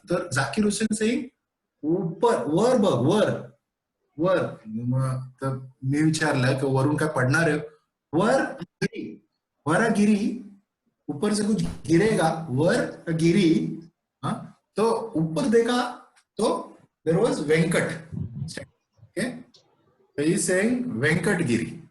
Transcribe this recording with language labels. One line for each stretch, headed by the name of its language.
Marathi: तर जाकीर हुसेन
English: saying,
Marathi: वर बघ, वर. तर मी विचारलं की वरून काय पडणार आहे?
Hindi: वर गिरी, ऊपर से कुछ गिरेगा, वर गिरी. तो ऊपर देखा तो
English: there was Venkat. Okay, so he's saying Venkat Giri.